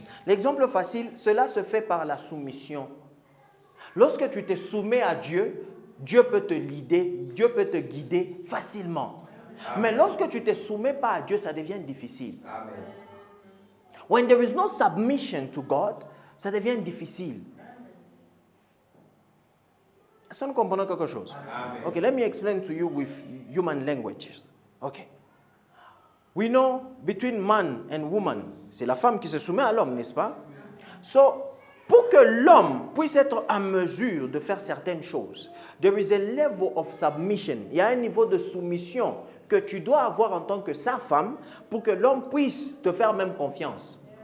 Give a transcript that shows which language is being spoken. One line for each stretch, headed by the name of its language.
French: L'exemple facile, cela se fait par la soumission. Lorsque tu te soumets à Dieu, Dieu peut te guider, Dieu peut te guider facilement. Amen. Mais lorsque tu ne te soumets pas à Dieu, ça devient difficile. Amen.
English: When there is no submission to God,
French: ça devient difficile. Est-ce que nous comprenons quelque chose? Amen.
English: Okay, let me explain to you with human languages. Okay. We know between man and woman,
French: c'est la femme qui se soumet à l'homme, n'est-ce pas? So, pour que l'homme puisse être en mesure de faire certaines choses,
English: there is a level of submission.
French: Il y a un niveau de soumission que tu dois avoir en tant que sa femme pour que l'homme puisse te faire même confiance.